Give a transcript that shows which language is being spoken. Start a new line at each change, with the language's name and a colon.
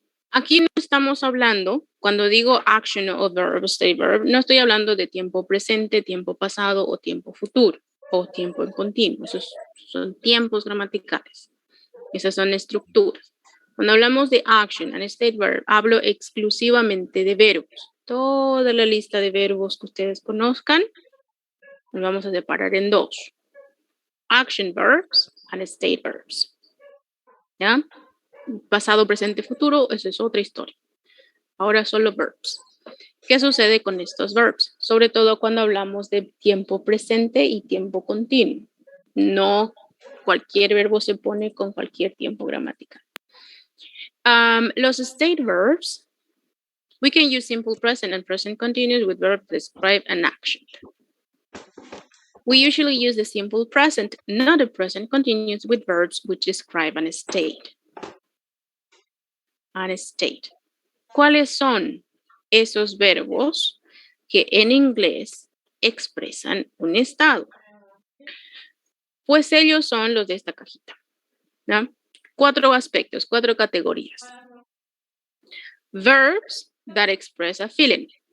Spanish: Aquí no estamos hablando, cuando digo action o verb, state verb, no estoy hablando de tiempo presente, tiempo pasado o tiempo futuro o tiempo en continuo. Esos son tiempos gramaticales. Esas son estructuras. Cuando hablamos de action and state verb, hablo exclusivamente de verbos. Toda la lista de verbos que ustedes conozcan, nos vamos a separar en dos.
English: Action verbs and state verbs.
Spanish: ¿Ya? Pasado, presente, futuro, eso es otra historia. Ahora solo verbs. ¿Qué sucede con estos verbs? Sobre todo cuando hablamos de tiempo presente y tiempo continuo. No cualquier verbo se pone con cualquier tiempo gramatical.
English: Los state verbs, we can use simple present and present continuous with verbs that describe an action. We usually use the simple present, not the present continuous, with verbs which describe an state. An state.
Spanish: ¿Cuáles son esos verbos que en inglés expresan un estado? Pues ellos son los de esta cajita, ¿no? 4 aspectos, 4 categorías.
English: Verbs that express a feeling.